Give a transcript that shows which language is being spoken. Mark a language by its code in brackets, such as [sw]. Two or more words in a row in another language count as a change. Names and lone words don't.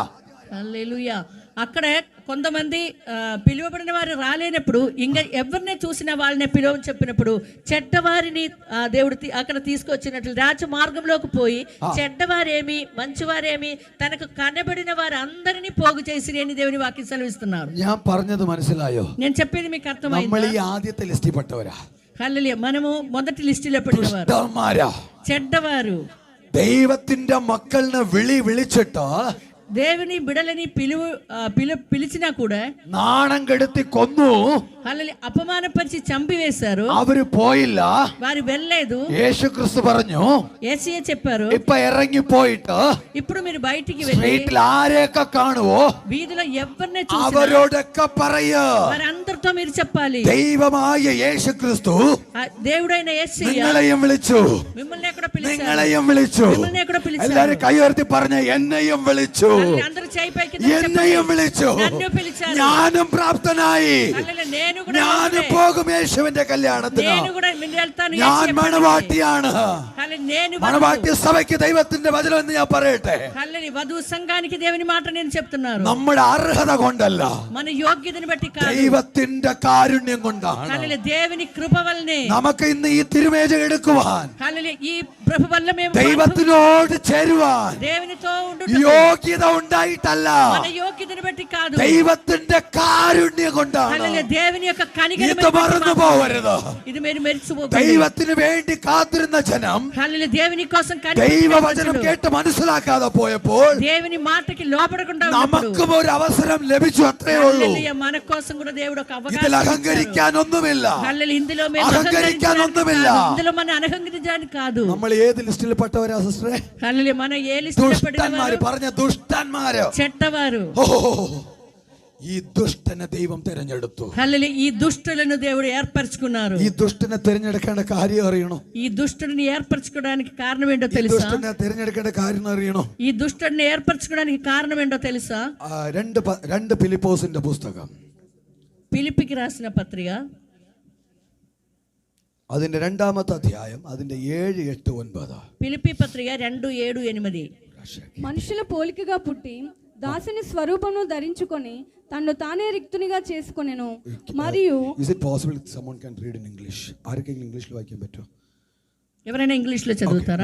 [te] హల్లెలూయా. అక్కడ కొంతమంది పిలువబడిన వారు రాలేనప్పుడు ఇంకా ఎవరిని చూసినా వాళ్ళని పిలువని చెప్పినప్పుడు చెడ్డవారిని దేవుడు అక్కడ తీసుకొచ్చినట్లు రాజ మార్గంలోకి పోయి చెడ్డవారేమి మంచివారేమి తనకు కనబడిన వారు అందరినీ పోగు చేసి అని దేవుని వాక్యం సెలవిస్తున్నారు. [ml] ഞാൻ പറഞ്ഞത് മനസ്സിലായോ? [te] నేను చెప్పేది మీకు [ml] നമ്മൾ [te] అర్థమైందా? [ml] ഈ ആദ്യത്തെ ലിസ്റ്റിൽ പെട്ടവരാ. [te] హల్లెలూయా. మనము మొదటి లిస్టులో పెట్టిన వారు [ml] ദുഷ്ടന്മാരാ. [te] చెడ్డవారు. [ml] ദൈവത്തിന്റെ മക്കളിനെ വിളിച്ചിട്ട് [te] దేవుని బిడలని పిలిచినా కూడా [ml] നാണം കെടുത്തി കൊന്നു. [te] హల్లెలూయా. అపమానపరిచి చంపివేశారు. [ml] അവര് പോയില്ല. [te] వారు వెళ్ళలేదు. [ml] യേശുക്രിസ്തു പറഞ്ഞു, [te] యేసయ్య చెప్పారు, [ml] ഇപ്പൊ ഇറങ്ങി പോയിട്ട് [te] ఇప్పుడు మీరు బయటికి వెళ్ళి [ml] സ്ട്രീറ്റിൽ ആരെയൊക്കെ കാണുവോ [te] వీధిలో ఎవరిని చూసినా [ml] അവരോടൊക്കെ പറയൂ, [te] వారందరితో మీరు చెప్పాలి, [ml] ദൈവമായ യേശുക്രിസ്തു [te] ఆ దేవుడైన యేసయ్య [ml] നിങ്ങളെയും വിളിച്ചു, [te] మిమ్మల్ని ఎక్కడ పిలిచారు, [ml] നിങ്ങളെയും വിളിച്ചു. [te] మిమ్మల్ని ఎక్కడ పిలిచారు. [ml] എല്ലാരും കൈ ഉയർത്തി പറഞ്ഞ എന്നെയും വിളിച്ചു, [te] అందరూ చేయి పైకి [ml] എന്നെയും വിളിച്ചു, [te] నన్ను పిలిచారు. [ml] ഞാനും പ്രാപ്തനായി, [te] హల్లెలూయా. నేను కూడా [ml] ഞാനും പോകും യേശുവിന്റെ കല്യാണത്തിന്. [te] నేను కూడా వెళ్తాను. [ml] ഞാൻ മണവാട്ടിയാണ്. [te] హల్లెలూయా. నేను [ml] മണവാട്ടി സഭയ്ക്ക് ദൈവത്തിന്റെ വചനം എന്ന് ഞാൻ പറയട്ടെ. [te] హల్లెలూయా. వధువు సంఘానికి దేవుని మాట నేను చెప్తున్నాను. [ml] നമ്മുടെ അർഹത കൊണ്ടല്ല, [te] మన యోగ్యతను బట్టి కాదు, [ml] ദൈവത്തിന്റെ കാരുണ്യം കൊണ്ടാണ്. [te] హల్లెలూయా. దేవుని కృప వల్లనే [ml] നമുക്ക് ഇന്ന് ഈ തിരുമേജ എടുക്കുവാൻ, [te] హల్లెలూయా. ఈ ప్రభు వల్ల మేము [ml] ദൈവത്തിനോട് ചേരുവാൻ [te] దేవునితో [ml] యోగ్యത ഉണ്ടായിട്ടല്ല, [te] మన యోగ్యతను బట్టి కాదు, [ml] ദൈവത്തിന്റെ കാരുണ്യം കൊണ്ടാണ്. [te] హల్లెలూయా. దేవుని యొక్క కనికరం [ml] ഇത് മറന്നു പോവരുത്. [te] ఇది మీరు మెరిచిపోకండి. [ml] ദൈവത്തിന് വേണ്ടി കാത്തിരുന്ന ജനം [te] హల్లెలూయా. దేవుని కోసం [ml] ദൈവവചനം കേട്ട് മനസ്സിലാക്കാതെ പോയപ്പോൾ [te] దేవుని మాటకి లోపడకుండా [ml] നമുക്കും ഒരു അവസരം ലഭിച്ചു, അത്രേ ഉള്ളൂ. [te] హల్లెలూయా. మన కోసం కూడా దేవుడు ఒక [ml] ഇതിൽ [te] అవకాశం [ml] അഹങ്കരിക്കാൻ ഒന്നുമില്ല, [te] హల్లెలూయా. ఇందులో మేము [ml] അഹങ്കരിക്കാൻ ഒന്നുമില്ല. [te] ఇందులో మన అహంకరించడానికి కాదు. [ml] നമ്മൾ ഏത് ലിസ്റ്റിൽ പെട്ടവരാ സിസ്റ്ററെ? [te] హల్లెలూయా. మన ఏ లిస్టులో [ml] ദുഷ്ടന്മാര്. പറഞ്ഞ ദുഷ്ടന്മാര്. [te] చెడ్డవారు. [ml] ഓ, ഈ ദുഷ്ടനെ ദൈവം തിരഞ്ഞെടുത്തു. [te] హల్లెలూయా. ఈ దుష్టులను దేవుడు ఏర్పరచుకున్నారు. [ml] ഈ ദുഷ്ടനെ തിരഞ്ഞെടുക്കേണ്ട കാര്യം അറിയണോ? [te] ఈ దుష్టుడిని ఏర్పరచుకోవడానికి కారణం ఏంటో [ml] ഈ [te] తెలుసా? [ml] ദുഷ്ടനെ തിരഞ്ഞെടുക്കേണ്ട കാര്യം അറിയണോ? [te] ఈ దుష్టుడిని ఏర్పరచుకోవడానికి కారణం ఏంటో తెలుసా? [ml] രണ്ട് ഫിലിപ്പോസിന്റെ പുസ്തകം, [te] ఫిలిప్పీకి రాసిన పత్రిక [ml] അതിന്റെ 2ാമത്തെ അധ്യായം, അതിന്റെ 7, 8, 9. [te] ఫిలిప్పీ పత్రిక 2, 7, 8. మనుషుల పోలికగా పుట్టి దాసుని స్వరూపమును ధరించుకొని తన్ను తానే రిక్తునిగా చేసుకొనెను. మరియు [en] Is it possible someone can read in English? [ml] ആർക്കെങ്കിലും ഇംഗ്ലീഷിൽ വായിക്കാൻ പറ്റുമോ? [te] ఎవరైనా ఇంగ్లీష్ లో చదువుతారా?